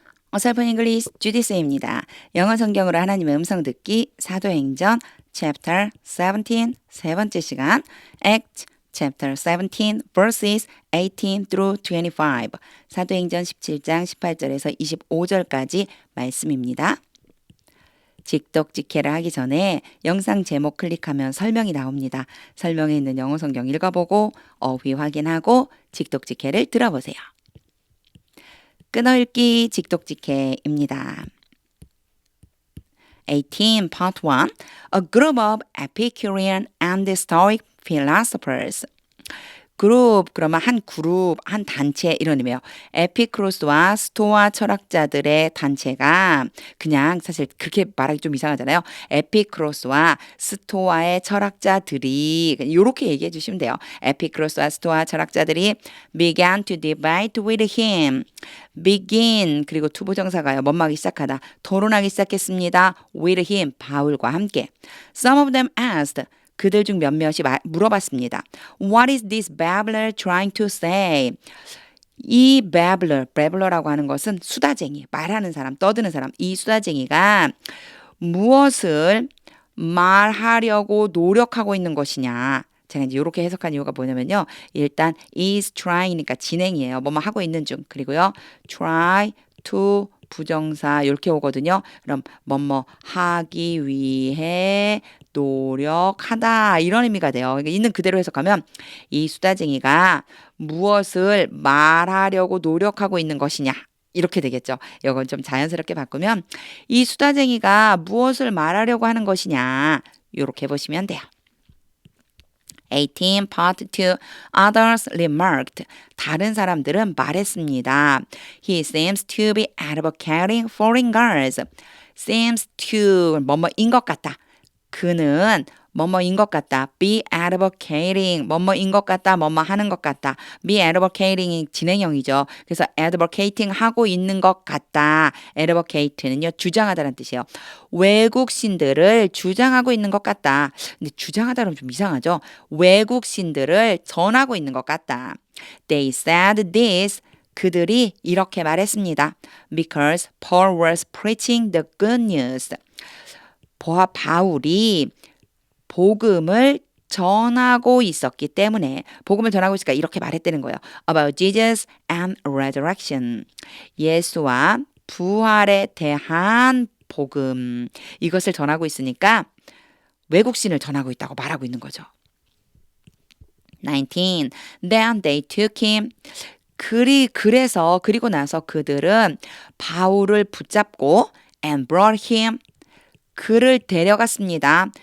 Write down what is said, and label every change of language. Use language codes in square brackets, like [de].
[ko] 어설픈 잉글리시 주디스입니다. 영어 성경으로 하나님의 음성 듣기 사도행전 chapter 17 세 번째 시간 [en] Act chapter 17 verses 18 through 25 [ko] 사도행전 17장 18절에서 25절까지 말씀입니다. 직독직해를 하기 전에 영상 제목 클릭하면 설명이 나옵니다. 설명에 있는 영어 성경 읽어보고 어휘 확인하고 직독직해를 들어보세요. 끊어읽기 직독직해입니다. [en] 18 Part 1 A group of Epicurean and Stoic philosophers [ko] 그러면 한 그룹, 한 단체 이런 의미예요. 에피크로스와 스토아 철학자들의 단체가 그냥 사실 그렇게 말하기 좀 이상하잖아요. 에피크로스와 스토아의 철학자들이 이렇게 얘기해 주시면 돼요. 에피크로스와 스토아 철학자들이 [en] began to debate with him. [ko] begin 그리고 투부정사가요. 뭔하기 시작하다. 토론하기 시작했습니다. [en] with him [ko] 바울과 함께. [en] Some of them asked [ko] 그들 중 몇몇이 물어봤습니다. [en] What is this babbler trying to say? [ko] 이 babbler라고 하는 것은 수다쟁이, 말하는 사람, 떠드는 사람. 이 수다쟁이가 무엇을 말하려고 노력하고 있는 것이냐. 제가 이제 이렇게 해석한 이유가 뭐냐면요. 일단 [en] is trying [ko] 이니까 진행이에요. 뭐뭐 하고 있는 중. 그리고요. try to 부정사 이렇게 오거든요. 그럼 뭐뭐 하기 위해 노력하다 이런 의미가 돼요. 그러니까 있는 그대로 해석하면 이 수다쟁이가 무엇을 말하려고 노력하고 있는 것이냐 이렇게 되겠죠. 이건 좀 자연스럽게 바꾸면 이 수다쟁이가 무엇을 말하려고 하는 것이냐 이렇게 보시면 돼요. [en] 18 Part 2 Others remarked [ko] 다른 사람들은 말했습니다. [en] He seems to be advocating foreign girls. [ko] seems to 뭐뭐인 것 같다. 그는 뭐뭐인 것 같다. be advocating 뭐뭐인 것 같다. 뭐뭐 하는 것 같다. be advocating이 진행형이죠. 그래서 advocating 하고 있는 것 같다. advocate는요. 주장하다는 뜻이에요. 외국신들을 주장하고 있는 것 같다. 근데 주장하다는 좀 이상하죠. 외국신들을 전하고 있는 것 같다. [en] They said this [ko] 그들이 이렇게 말했습니다. [en] Because Paul was preaching the good news. [ko] 바울이 복음을 전하고 있었기 때문에 복음을 전하고 있으니까 이렇게 말했다는 거예요. [en] About Jesus and resurrection. [ko] 예수와 부활에 대한 복음. 이것을 전하고 있으니까 외국신을 전하고 있다고 말하고 있는 거죠. [en] 19. Then they took him. [ko] 그리고 나서 그들은 바울을 붙잡고 [en] and brought him [ko] 그를 데려갔습니다.